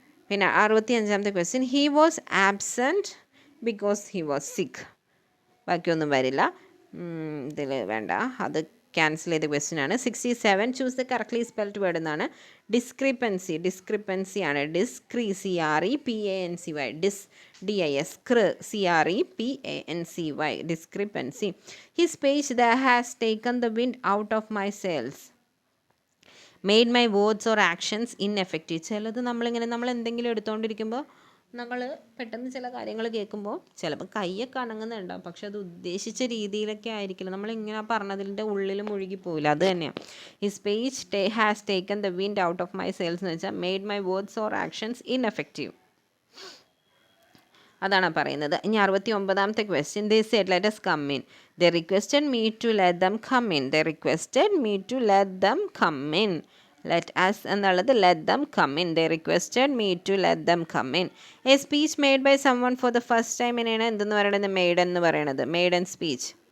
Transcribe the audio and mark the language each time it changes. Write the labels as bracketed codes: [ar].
[ml] പിന്നെ 65ാമത്തെ question, [en] He was absent because he was sick. [ml] ബാക്കിയൊന്നും വരില്ല, ഇതിൽ വേണ്ട, അത് ക്യാൻസൽ ചെയ്ത ക്വസ്റ്റ്യൻ ആണ്. [en] 67, choose the correctly spelled word എന്നാണ്. [ml] ഡിസ്ക്രിപ്പൻസി, ഡിസ്ക്രിപ്പൻസി ആണ്. [en] ഡിസ്ക്രി, CREPANCY, DIS, CREPANCY, discrepancy. His page that has taken the wind out of my sails, made my words or actions ineffective. [ml] ചിലത് നമ്മൾ എന്തെങ്കിലും എടുത്തുകൊണ്ടിരിക്കുമ്പോൾ നമ്മൾ പെട്ടെന്ന് ചില കാര്യങ്ങൾ കേൾക്കുമ്പോൾ ചിലപ്പോൾ കയ്യൊക്കെ അനങ്ങുന്നുണ്ടാവും, പക്ഷെ അത് ഉദ്ദേശിച്ച രീതിയിലൊക്കെ ആയിരിക്കില്ല. നമ്മളിങ്ങനെ പറഞ്ഞതിൻ്റെ ഉള്ളിൽ മുഴുകിപ്പോവില്ല. അത് തന്നെയാണ് [en] His page has taken the wind out of my sails എന്ന് വെച്ചാൽ made my words or actions ineffective. [ml] അതാണ് പറയുന്നത്. ഇനി 69ാമത്തെ question, [en] They said let us come in. They requested me to let them come in. They requested me to let them come in. Let us എന്നുള്ളത് let them come in. They requested me to let them come in. A speech made by someone for the first time [ml] ഇനാണ് എന്തെന്ന് പറയുന്നത്, made എന്ന് പറയുന്നത്. [en] Maiden speech.